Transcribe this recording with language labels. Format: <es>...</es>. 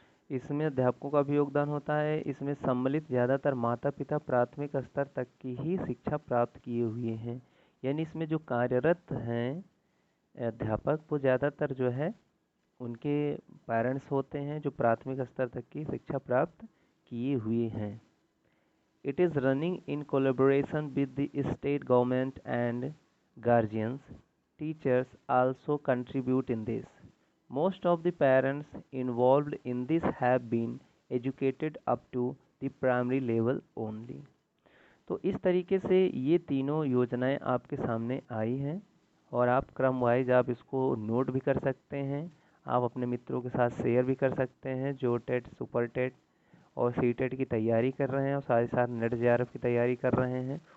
<hi>इसमें अध्यापकों का भी योगदान होता है। इसमें सम्मिलित ज़्यादातर माता पिता प्राथमिक स्तर तक की ही शिक्षा प्राप्त किए हुए हैं। यानी इसमें जो कार्यरत हैं अध्यापक, वो ज़्यादातर जो है उनके पेरेंट्स होते हैं जो प्राथमिक स्तर तक की शिक्षा प्राप्त किए हुए हैं।</hi> <en>It is running in collaboration with the state government and guardians. Teachers also contribute in this. Most of the parents involved in this have been educated up to the primary level only.</en> <hi>तो इस तरीके से ये तीनों योजनाएं आपके सामने आई हैं और आप क्रम वाइज आप इसको नोट भी कर सकते हैं। आप अपने मित्रों के साथ शेयर भी कर सकते हैं जो टेट, सुपर टेट और सीटेट की तैयारी कर रहे हैं और साथ ही साथ नेट जेआरएफ की तैयारी कर रहे हैं।</hi>